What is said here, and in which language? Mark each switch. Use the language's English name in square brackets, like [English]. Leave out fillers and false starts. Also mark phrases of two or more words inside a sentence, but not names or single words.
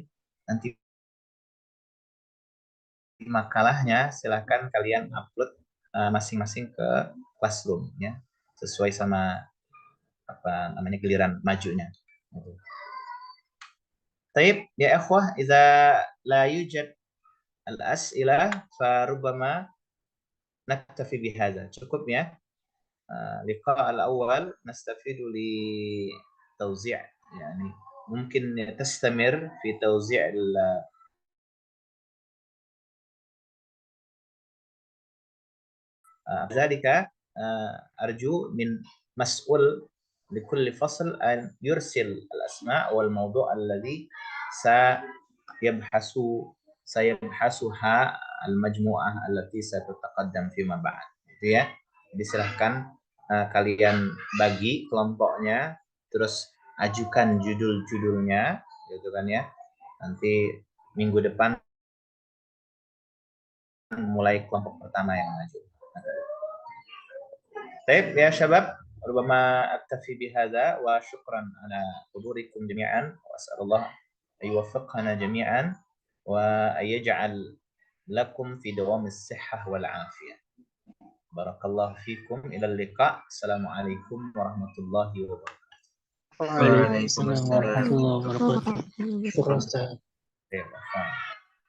[Indonesian] Nanti makalahnya silahkan kalian upload masing-masing ke Classroom ya, sesuai sama apa namanya giliran majunya. [Arabic] طيب يا إخوة، إذا لا يوجد الأسئلة فربما نكتفي بهذا. [Indonesian] Cukup ya. [Arabic] لقاء الأول نستفيد لتوزيع يعني mungkin تستمر في توزيع' ذلك أرجو من مسؤول لكل فصل أن يرسل الأسماء والموضوع الذي سيبحثها المجموعة التي ستتقدم فيما بعد. [Indonesian] Gitu ya. Jadi silahkan kalian bagi kelompoknya, terus ajukan judul-judulnya, gitu kan ya. Nanti minggu depan mulai kelompok pertama yang maju. [Arabic] طيب يا شباب ربما أكتفي بهذا وشكرا على حضوركم جميعا وأسأل الله أن يوفقنا جميعا وأن يجعل لكم في دوام الصحة والعافية. بارك الله فيكم. إلى اللقاء. السلام عليكم ورحمة الله وبركاته. وعليكم السلام ورحمة الله وبركاته. [Indonesian] Syukran Ustaz. Terima kasih.